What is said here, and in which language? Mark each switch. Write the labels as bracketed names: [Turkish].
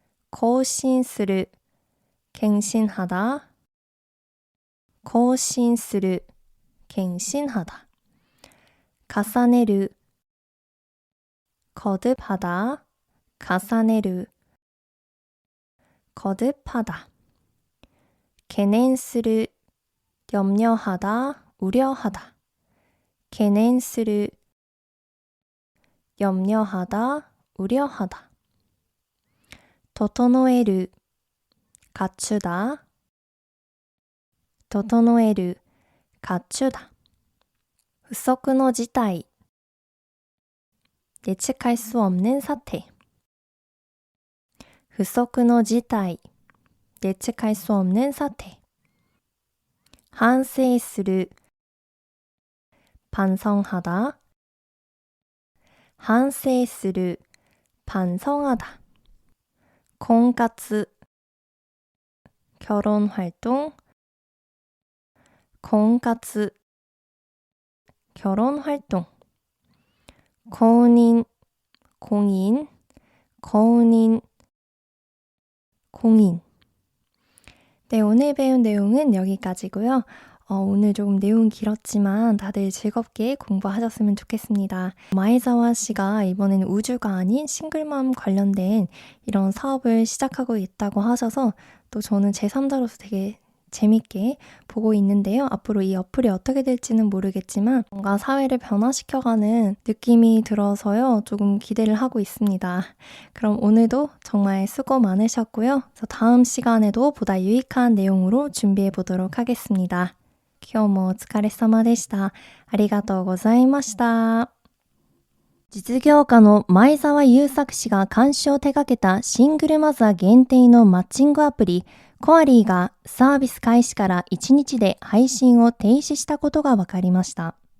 [Japanese] 更新する, [Korean] 갱신하다, 更新する, 갱신하다. [Japanese] 重ねる, [Korean] 거듭하다, 重ねる, 거듭하다. [Japanese] 懸念する, [Korean] 염려하다, 우려하다. [Japanese] 懸念する, [Korean] 염려하다, 우려하다. [Japanese] 整える, [Korean] 갖추다, 整える, 갖추다. [Japanese] 不測の事態, [Korean] 예측할 수 없는 사태. [Japanese] 不測の事態, [Korean] 예측할 수 없는 사태. [Japanese] 反省する, [Korean] 반성하다, 反省する, 반성하다. 婚活, 결혼활동, 婚活, 결혼활동. 공인, 공인, 공인, 공인. 네, 오늘 배운 내용은 여기까지고요. 오늘 조금 내용이 길었지만 다들 즐겁게 공부하셨으면 좋겠습니다. 마에자와 씨가 이번에는 우주가 아닌 싱글맘 관련된 이런 사업을 시작하고 있다고 하셔서 또 저는 제3자로서 되게 재밌게 보고 있는데요. 앞으로 이 어플이 어떻게 될지는 모르겠지만 뭔가 사회를 변화시켜가는 느낌이 들어서요. 조금 기대를 하고 있습니다. 그럼 오늘도 정말 수고 많으셨고요. 다음 시간에도 보다 유익한 내용으로 준비해 보도록 하겠습니다. [Japanese] 今日もお疲れ様でした。ありがとうございました。実業家の前澤友作氏が監修を手掛けたシングルマザー限定のマッチングアプリコアリーがサービス開始から1日で配信を停止したことが分かりました。